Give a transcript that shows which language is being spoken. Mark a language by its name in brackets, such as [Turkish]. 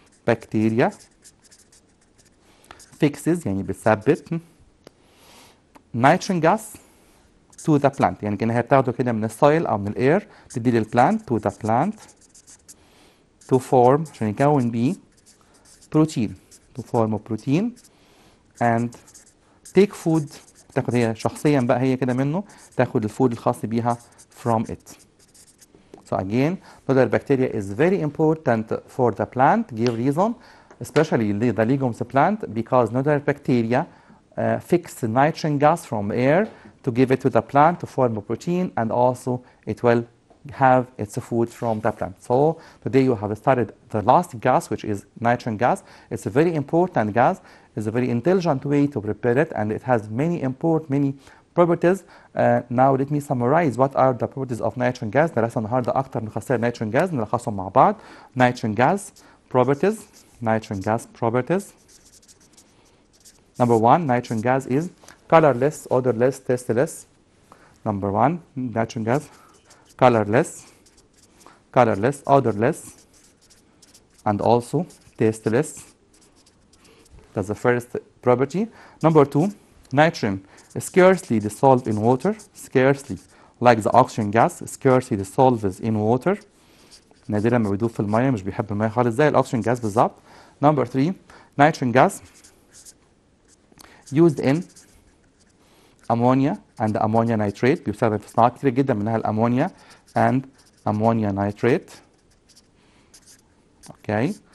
[English] bacteria fixes [Arabic] يعني بتثبت [English] nitrogen gas to the plant [Arabic] يعني كأنها بتاخده كده من السويل أو من الأير تدي للبلانت [English] to the plant to form [Arabic] عشان يكون بيه [English] protein to form a protein and take food [Arabic] تاخد هي شخصيا بقى هي كده منه تاخد الفود الخاص بيها [English] from it. So again, nodular bacteria is very important for the plant. Give reason, especially the legumes plant, because nodular bacteria fix nitrogen gas from air to give it to the plant to form a protein, and also it will have its food from the plant. So today you have studied the last gas, which is nitrogen gas. It's a very important gas. It's a very intelligent way to prepare it, and it has many properties. Now let me summarize what are the properties of nitrogen gas. [Arabic] درسنا النهارده اكتر من خاصيه nitrogen gas نلخصهم مع بعض. [English] Nitrogen gas properties. Nitrogen gas properties. Number one, nitrogen gas is colorless, odorless, tasteless. Number one, nitrogen gas colorless, odorless, and also tasteless. That's the first property. Number two, nitrogen is scarcely dissolved in water, scarcely, like the oxygen gas, scarcely dissolves in water. [Arabic] نادرا ما بيدوب في الميه مش بيحب الميه خالص زي الاكسجين جاز بالظبط. [English] Number three, nitrogen gas used in ammonia and ammonia nitrate [Arabic] بيستخدم في صناعات كتير جدا منها الامونيا [English] and ammonia nitrate. Okay.